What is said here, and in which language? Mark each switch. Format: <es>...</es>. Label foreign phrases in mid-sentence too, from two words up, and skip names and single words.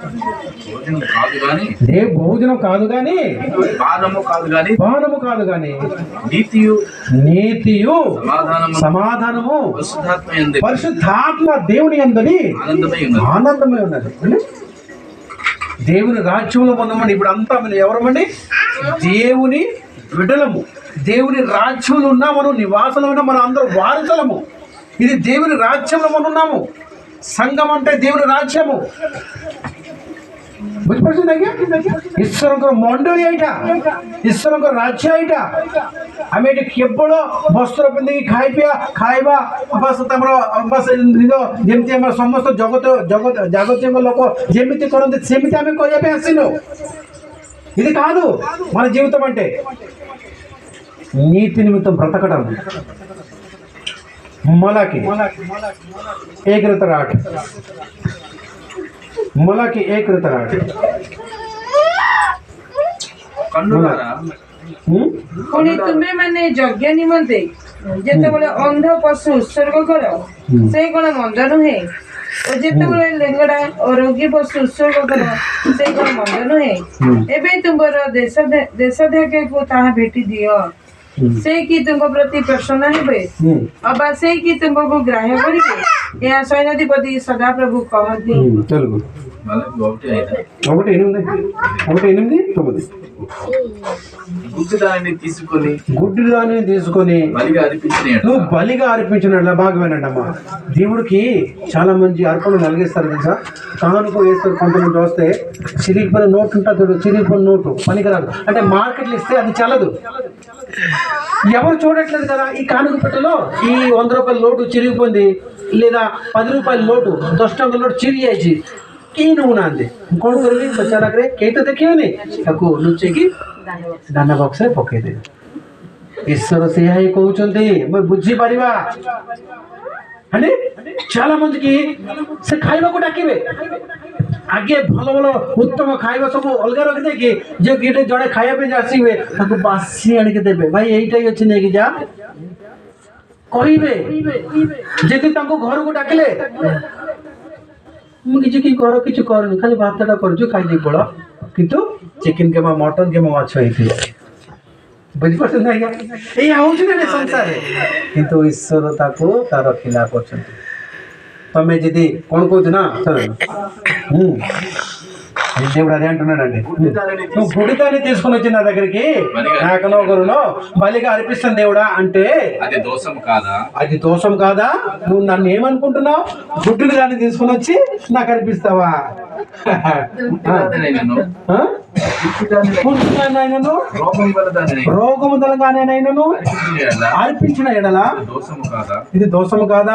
<te>భోజనం కాదు కానీ, పానము కాదు కానీ, నీతియు సమాధానము పరిశుద్ధాత్మ దేవుని యందు ఆనందమే ఉన్నది. దేవుని రాజ్యంలో ఉన్నామండి. ఇప్పుడు అంతా మనం ఎవరమండి? దేవుని బిడ్డలము. దేవుని రాజ్యంలో ఉన్నా మనం, నివాసంలో ఉన్నా మనం అందరూ వారసులము. ఇది దేవుని రాజ్యంలో మనం ఉన్నాము. సంఘం అంటే దేవుని రాజ్యము.</te> <or>ବୁଝିପାରୁଛନ୍ତି ଆଜ୍ଞା? ଈଶ୍ୱରଙ୍କର ମଣ୍ଡଳୀ ଏଇଟା, ଈଶ୍ୱରଙ୍କର ରାଜ୍ୟ ଏଇଟା। ଆମେ ଏଠି କେବଳ ବସ୍ତ୍ର ପିନ୍ଧିକି ଖାଇବା ବାସ୍ ତାଙ୍କର ବାସ୍ ଯେମିତି ଆମର ସମସ୍ତ ଜାଗତିକ ଲୋକ ଯେମିତି କରନ୍ତି ସେମିତି ଆମେ କରିବା ପାଇଁ ଆସିନୁ।</or> <te>ఇది కాదు మన జీవితం అంటే. నీతి నిమిత్తం బ్రతకడం. మలాకి 1:8, మలాకి 1:8।</te> <or>ପୁଣି ତୁମେ ମାନେ ଯଜ୍ଞ ନିମନ୍ତେ ଯେତେବେଳେ ଅନ୍ଧ ପଶୁ ଉତ୍ସର୍ଗ କର ସେ କଣ ମନ୍ଦ ନୁହେଁ? ଓ ଯେତେବେଳେ ଲେଙ୍ଗଡା ଓ ରୋଗୀ ପଶୁ ଉତ୍ସର୍ଗ କର ସେ କଣ ମନ୍ଦ ନୁହେଁ? ଏବେ ତୁମର ଦେଶାଧ୍ୟକ୍ଷକୁ ତାହା ଭେଟି ଦିଅ। ସେ କି ତୁମ ପ୍ରତି ପ୍ରସନ୍ନ ହେବେ ଅବା ସେ କି ତୁମକୁ ଗ୍ରାହ୍ୟ କରିବେ? ଏହା ସୈନ୍ୟାଧିପତି ସଦାପ୍ରଭୁ କହନ୍ତି।</or> <te>గుడ్డి దానిని తీసుకొని నువ్వు బలిగా అర్పించినట్ల బాగా వినండమ్మా. దేవుడికి చాలా మంది అర్పణలు నలిగిస్తారు తెలుసా? కానుక వేస్తారు. కొంతమంది వస్తే చిరిగిపోయిన నోటు ఉంటుంది, చిరిగిపోయిన నోటు పనికిరాదు అంటే మార్కెట్లో ఇస్తే అది చల్లదు. ఎవరు చూడట్లేదు కదా. ఈ కానుక పెట్టలో ఈ 100 రూపాయల నోటు చిరిగిపోయింది, లేదా 10 రూపాయల నోటు</te> <or>10 ଟଙ୍କା ନୋଟ ଚିରି ଯାଇଛି, କେହି ନେଉନାହାନ୍ତି। କ'ଣ କରିବି? ପଚାରାକରେ କେହି ତ ଦେଖିବେନି, ତାକୁ ଲୁଚେଇକି ଦାନ ବକ୍ସରେ ପକେଇଦେବେ। ଈଶ୍ୱର ସେଇଆ ହିଁ କହୁଛନ୍ତି। ଆମେ ବୁଝିପାରିବା</or> <te>అంటే చాలా మందికి</te> <or>ସେ ଖାଇବାକୁ ଡାକିବେ ଆଗେ ଭଲ ଭଲ ଉତ୍ତମ ଖାଇବା ସବୁ ଅଲଗା ରଖିଦେଇକି ଯେ କିଟେ ଜଣେ ଖାଇବା ପାଇଁ ଆସିବେ ତାକୁ ବାସି ଆଣିକି ଦେବେ ଭାଇ ଏଇଟା ହିଁ ଅଛି ନେଇକି ଯା କହିବେ ଯଦି ତାଙ୍କୁ ଘରକୁ ଡାକିଲେ ମୁଁ କିଛି ଘର କିଛି କରୁନି ଖାଲି ଭାତଟା କରୁଛୁ ଖାଇଦେଇ ପଳ କିନ୍ତୁ ଚିକେନ କିମ୍ବା ମଟନ କିମ୍ବା ମାଛ ହେଇଥିବ ବୁଝିପାରୁଛନ୍ତି ଆଜ୍ଞା ଏଇଆ ହଉଛି ନା ସଂସାରରେ କିନ୍ତୁ ଈଶ୍ୱର ତାକୁ ତାର ଖିଲାପ ଅଛନ୍ତି ତମେ ଯଦି କଣ କହୁଛୁ ନା</or> <te>దేవుడు అంటున్నాడండి నువ్వు గుడిదాన్ని తీసుకుని వచ్చి నా దగ్గరికి నాకనో కరునో బలిగా అర్పిస్తాను దేవుడా అంటే అది దోషం కాదా? అది దోషం కాదా? నువ్వు నన్ను ఏమనుకుంటున్నావు? గుడ్డిని దాన్ని తీసుకుని వచ్చి నాకు అర్పిస్తావా? రోగము దళగానైనను అర్పించిన ఎడల ఇది దోషము కాదా?</te>